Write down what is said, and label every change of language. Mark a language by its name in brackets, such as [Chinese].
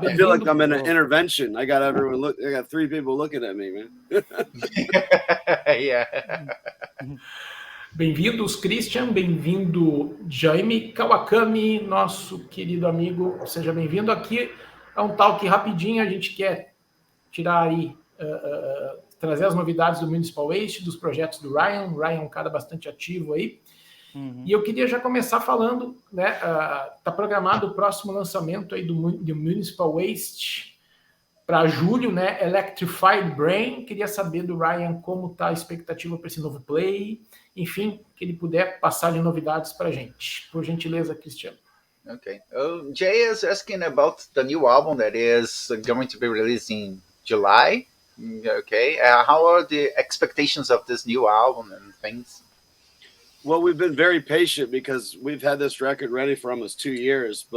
[English] I feel like I'm in an intervention. I got three people looking at me, man. Yeah. [Portuguese] Bem-vindos, Christian. Bem-vindo, Jaime Kawakami, nosso querido amigo. Seja bem-vindo. Aqui é um talk rapidinho. A gente quer tirar aí, trazer as novidades do Municipal Waste, dos projetos do Ryan. O Ryan é um cara bastante ativo aí. E eu queria já começar falando, né? Está programado o próximo lançamento aí do Municipal Waste para julho, né? Electrified Brain. Queria saber do Ryan como está a expectativa para esse novo play. Enfim, que ele puder passar de novidades para a gente. Por gentileza, Cristiano. [English] Okay. Jay is asking about the new album that is going to be released in July. Okay. How are the expectations of this new album and things? Well, we've been very patient because we've had this record ready for almost 2 years.